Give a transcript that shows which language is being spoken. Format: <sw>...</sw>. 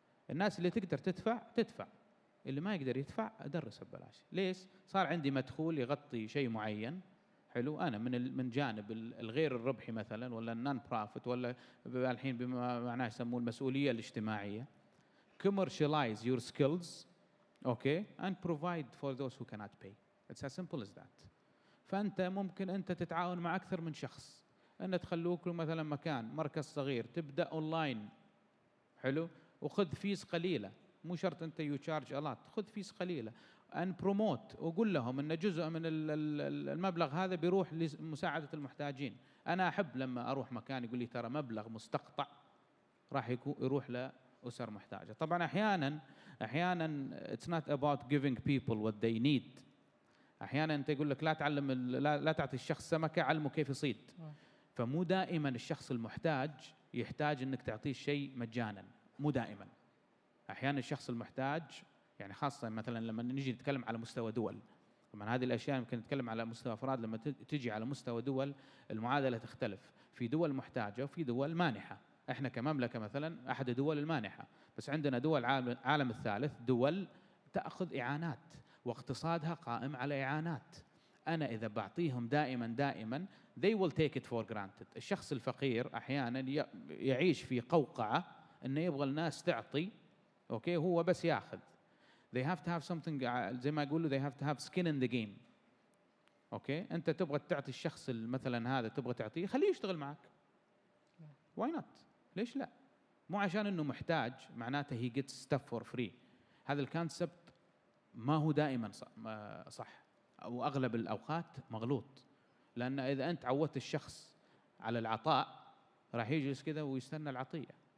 <ar>الناس اللي تقدر تدفع، اللي ما يقدر يدفع أدرس ببلاش. ليش؟ صار عندي مدخول يغطي شيء معين. حلو. أنا من جانب الغير الربحي مثلا، ولا النون بروفيت، ولا الحين بما معناه يسموه المسؤولية الاجتماعية.</ar> <en>commercialize your skills okay and provide for those who cannot pay. It's as simple as that.</en> <ar>فأنت ممكن أنت تتعاون مع أكثر من شخص، أن تخلوك مثلا مكان مركز صغير تبدأ أونلاين. حلو. وخذ فيس قليلة، مو شرط أنت</ar> <en>you charge a lot،</en> <ar>خذ فيس قليلة</ar> <en>and promote،</en> <ar>وقول لهم أن جزء من المبلغ هذا بيروح لمساعدة المحتاجين. أنا أحب لما أروح مكان يقول لي ترى مبلغ مستقطع راح يروح لأسر محتاجة. طبعا أحيانا</ar> <en>it's not about giving people what they need.</en> <ar>أحيانا أنت يقول لك لا تعطي الشخص سمكة، علمه كيف يصيد. فمو دائما الشخص المحتاج يحتاج أنك تعطيه شيء مجانا، مو دائما. أحيانا الشخص المحتاج يعني خاصة مثلا لما نجي نتكلم على مستوى دول، طبعا هذه الأشياء يمكن نتكلم على مستوى أفراد، لما تجي على مستوى دول المعادلة تختلف. في دول محتاجة وفي دول مانحة. احنا كمملكة مثلا أحد الدول المانحة، بس عندنا دول عالم الثالث، دول تأخذ إعانات واقتصادها قائم على إعانات. أنا إذا بعطيهم دائما</ar> <en>they will take it for granted.</en> <ar>الشخص الفقير أحيانا يعيش في قوقعة إنه يبغى الناس تعطي، أوكي، هو بس يأخذ.</ar> <en>they have to have something</en> <ar>زي ما يقولوا</ar> <en>they have to have skin in the game.</en> <ar>أوكي. أنت تبغى تعطي الشخص مثلا هذا، تبغى تعطيه، خليه يشتغل معك.</ar> <en>why not؟</en> <ar>ليش لا؟ مو عشان إنه محتاج معناته</ar> <en>he gets stuff for free.</en> <ar>هذا الكونسبت ما هو دائما صح. واغلب الاوقات مغلوط. لان اذا انت عودت الشخص على العطاء راح يجلس كذا ويستنى العطيه.</ar>